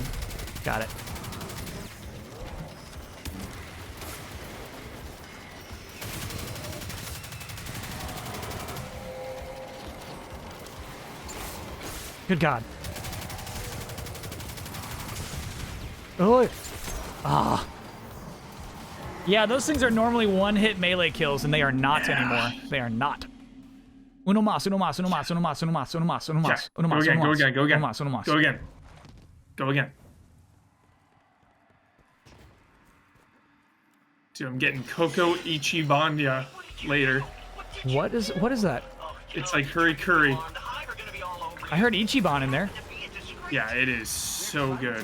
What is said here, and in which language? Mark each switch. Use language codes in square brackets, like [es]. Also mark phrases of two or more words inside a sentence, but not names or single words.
[en] Got it. Good God. Oh. Ah. Yeah, those things are normally one-hit melee kills, and they are not anymore. They are not. [es] Uno mas, uno mas, uno mas, uno mas, uno mas, uno mas, uno mas, uno mas, [en] Go again, uno go mas, again, go again. [es] uno mas, uno mas. [en] Go again. Go again. Dude, I'm getting Coco Ichibanya later. What is that? It's like Hurry Curry. I heard Ichiban in there. Yeah, it is so good.